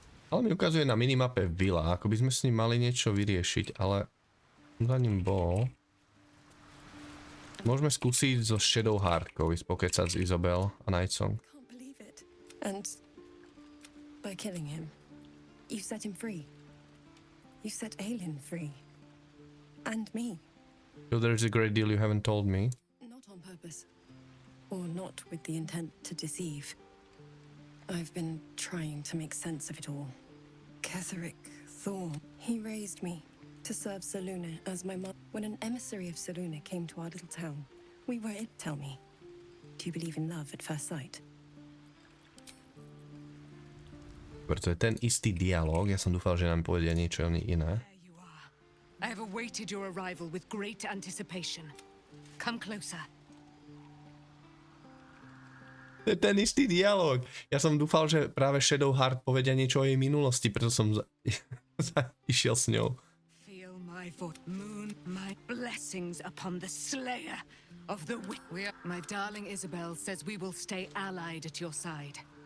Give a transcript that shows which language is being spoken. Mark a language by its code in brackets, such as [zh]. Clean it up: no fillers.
[sk] Ale mi ukazuje na minimape vila, ako by sme s ním mali niečo vyriešiť, ale za ním bol. Môžeme skúsiť so Shadowheartkou ísť pokecať s Isabel a Nightsong. [en] And by killing him, you set him free. You set Aelin free. And me. So there's a great deal you haven't told me. Not on purpose. Or not with the intent to deceive. I've been trying to make sense of it all. Ketheric Thorn, he raised me to serve Selûne as my mother. When an emissary of Selûne came to our little town, we were it. Tell me, do you believe in love at first sight? [sk] To je ten istý dialog, ja som dúfal, že nám povedia niečo iné. [en] I have awaited your arrival with great anticipation. Come closer. [sk] To je ten istý dialog. Ja som dúfal, že práve Shadowheart povedia niečo o jej minulosti, preto som išiel s ňou. [en] Feel my vote, moon, my blessings upon the slayer of the My darling Isabel says we will stay allied at your side.